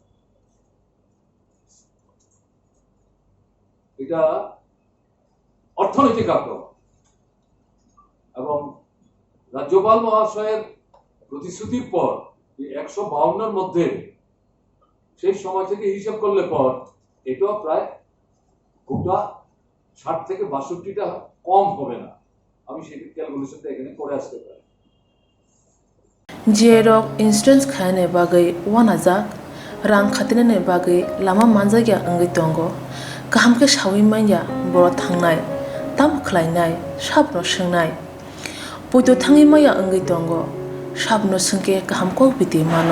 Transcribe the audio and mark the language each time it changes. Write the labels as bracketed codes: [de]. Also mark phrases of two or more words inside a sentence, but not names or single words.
[bn] এটা অর্থনৈতিক আক্রমণ এবং রাজ্যপাল মহাশয়ের প্রতিশ্রুতির পর 152-এর মধ্যে সেই সময় থেকে হিসাব করলে পর এটাও প্রায় গোটা 60 থেকে 62টা কম হবে না। আমি সেই ক্যালকুলেশনটা এখানে করে আসতে পারি। [trp] Jerok insurance khane bagai wanajak rang khatinane bagai lama manjagya angai tongo kaham ke shawi manya boro thangnai tam khlainai sabno swngnai puito thangi maya angai tongo sabno sungke kaham ko biti mano